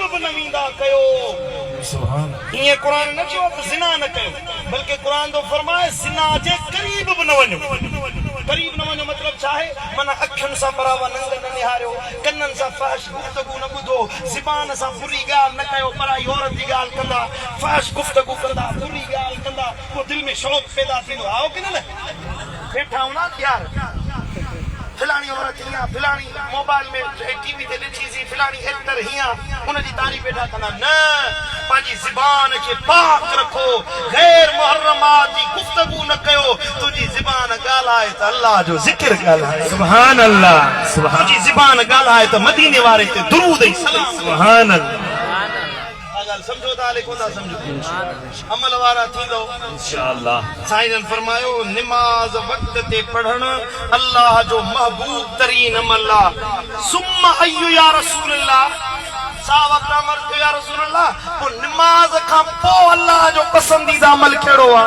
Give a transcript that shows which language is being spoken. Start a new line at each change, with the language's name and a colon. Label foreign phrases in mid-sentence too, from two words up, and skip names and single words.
Sindhi: भी न वींदा कयो सुभान ये कुरान न चयो ज़िना न कयो बल्कि कुरान तो फरमाए ज़िना जे करीब भी न वञो करीब न वञो मतलब छा है माना अखियुनि सां परावा नंग न निहारियो कन्ननि सां फहश गुफ्तगू न ॿुधो ज़बान सां बुरी ॻाल्हि न कयो पराई औरत जी ॻाल्हि कंदा फहश गुफ्तगू कंदा बुरी ॻाल्हि कंदा पोइ दिलि में शौक़ पैदा थींदो आओ की न वेठा हूं ना यार फिलानी औरत हियां फिलानी मोबाइल में टीवी ते ॾिठी सी फिलानी एक्टर हियां उनजी तारीफ़ वेठा कंदा न पंहिंजी ज़बान खे पाक रखो गैर मुहर्रमात जी गुफ्तगू न कयो तुंहिंजी ज़बान ॻाल्हाए त अल्लाह जो ज़िक्र ॻाल्हाए
Arabic: سبحان الله
Sindhi: तुंहिंजी ज़बान ॻाल्हाए त मदीने वारे ते दुरूद ऐं सलाम
Arabic: سبحان الله
Sindhi: समझो था लेकिन ना समझो अमल वारा थींदो इंशाअल्लाह साईं जन फरमायो नमाज वक्त ते पढ़ण अल्लाह जो महबूब तरीन अमल आहे
Arabic: ثم أي يا رسول الله
Sindhi: साहब अमर या रसूल अल्लाह पोइ नमाज खां पोइ अल्लाह जो पसंदीदा अमल कहिड़ो आहे